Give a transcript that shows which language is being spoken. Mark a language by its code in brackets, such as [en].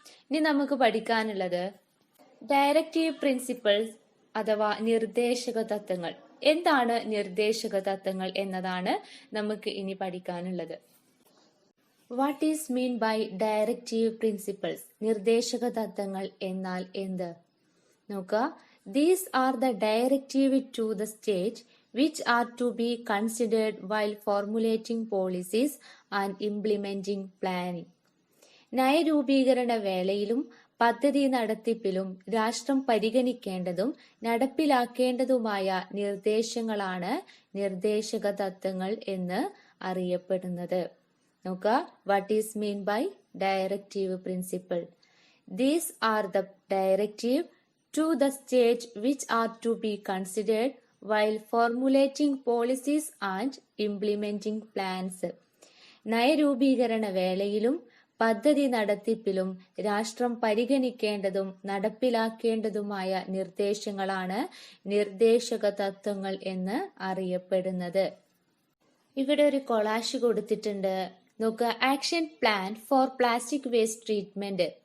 [ml] ഇനി നമുക്ക് പഠിക്കാനുള്ളത് ഡയറക്റ്റീവ് പ്രിൻസിപ്പിൾസ് അഥവാ നിർദ്ദേശക തത്വങ്ങൾ. എന്താണ് നിർദ്ദേശക തത്വങ്ങൾ എന്നതാണ് നമുക്ക് ഇനി പഠിക്കാനുള്ളത്. [en] What is mean by directive principles? [ml] നിർദ്ദേശക തത്വങ്ങൾ എന്നാൽ എന്ത്? നോക്കുക. [en] These are the directive to the state which are to be considered while formulating policies and implementing planning. [ml] നയരൂപീകരണ വേളയിലും പദ്ധതി നടത്തിപ്പിലും രാഷ്ട്രം പരിഗണിക്കേണ്ടതും നടപ്പിലാക്കേണ്ടതുമായ നിർദ്ദേശങ്ങളാണ് നിർദ്ദേശക തത്വങ്ങൾ എന്ന് അറിയപ്പെടുന്നത്. നോക്കുക. [en] What is mean by directive principle? These are the directive to the state which are to be considered while formulating policies and implementing plans. [ml] നയരൂപീകരണ വേളയിലും പദ്ധതി നടത്തിപ്പിലും രാഷ്ട്രം പരിഗണിക്കേണ്ടതും നടപ്പിലാക്കേണ്ടതുമായ നിർദ്ദേശങ്ങളാണ് നിർദ്ദേശക തത്വങ്ങൾ എന്ന് അറിയപ്പെടുന്നത്. ഇവിടെ ഒരു കൊളാഷ് കൊടുത്തിട്ടുണ്ട്. നോക്കുക. [en] Action plan for plastic waste treatment.